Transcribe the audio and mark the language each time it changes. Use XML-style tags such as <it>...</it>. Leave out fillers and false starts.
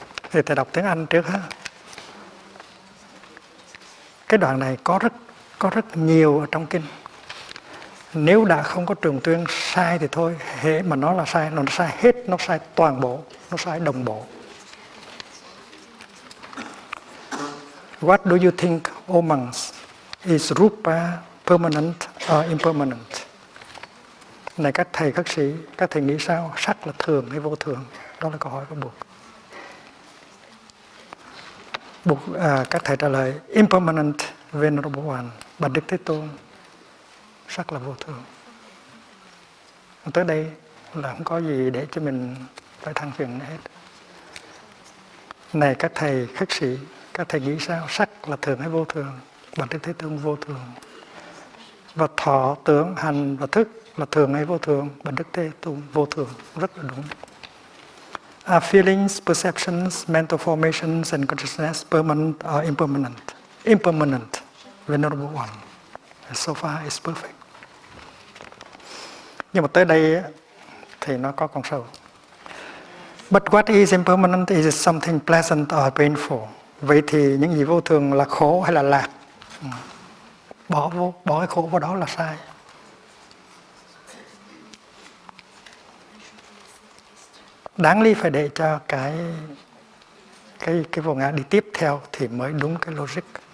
<vi>Thì thầy đọc tiếng Anh trước ha. Cái đoạn này có rất nhiều ở trong kinh. Nếu đã không có trùng tuyên sai thì thôi, hễ mà nó là sai, nó sai hết, nó sai toàn bộ, nó sai đồng bộ.</vi> <en>What do you think, O monks, is rupa permanent or impermanent?</en> <vi>Này các thầy, các sĩ, các thầy nghĩ sao? Sắc là thường hay vô thường? Đó là câu hỏi của Buộc. Các thầy trả lời</vi> <en>impermanent, Venerable One,</en> <vi>Bạch Đức Thế Tôn. Sắc là vô thường. Tới đây là không có gì để cho mình phải than phiền hết. Này các thầy khất sĩ, các thầy nghĩ sao? Sắc là thường hay vô thường? Bạch Đức Thế Tôn vô thường. Và thọ, tưởng, hành và thức là thường hay vô thường? Bạch Đức Thế Tôn vô thường. Rất là đúng.</vi> <en>Are feelings, perceptions, mental formations and consciousness permanent or impermanent? Impermanent, Venerable One. So far is perfect.</en> <vi>Nhưng mà tới đây thì nó có con sâu.</vi> <en>But what is impermanent? Is it something pleasant or painful?</en> <vi>Vậy thì những gì vô thường là khổ hay là lạc? Bỏ cái khổ vào đó là sai. Đáng lý phải để cho cái vô ngã đi tiếp theo thì mới đúng cái logic.</vi>